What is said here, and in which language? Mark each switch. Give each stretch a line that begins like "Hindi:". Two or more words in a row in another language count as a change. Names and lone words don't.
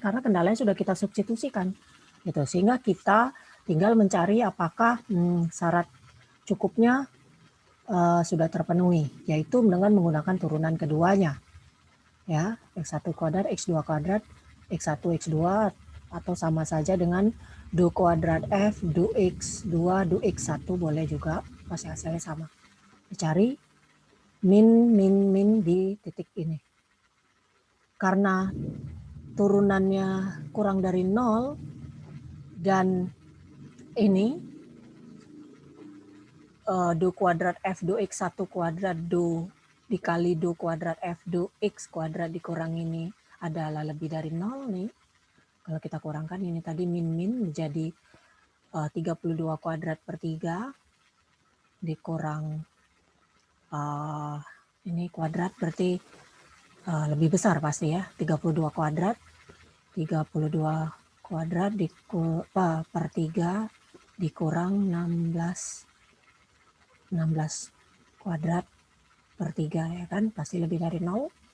Indonesian: Karena kendalanya sudah kita substitusikan, gitu. Sehingga kita tinggal mencari apakah syarat cukupnya sudah terpenuhi, yaitu dengan menggunakan turunan keduanya, ya, X1 kuadrat, X2 kuadrat, X1, X2, atau sama saja dengan do kuadrat F, do X2, do X1 boleh juga, pasti hasilnya sama. Dicari min di titik ini. Karena turunannya kurang dari 0 dan ini do kuadrat F do X1 kuadrat do dikali do kuadrat F do X kuadrat dikurang ini adalah lebih dari 0 nih. Kalau kita kurangkan ini tadi min menjadi 32 kuadrat per 3 dikurang ini kuadrat berarti lebih besar pasti ya, 32 kuadrat per 3 dikurang 16 kuadrat per 3 ya kan, pasti lebih dari 0.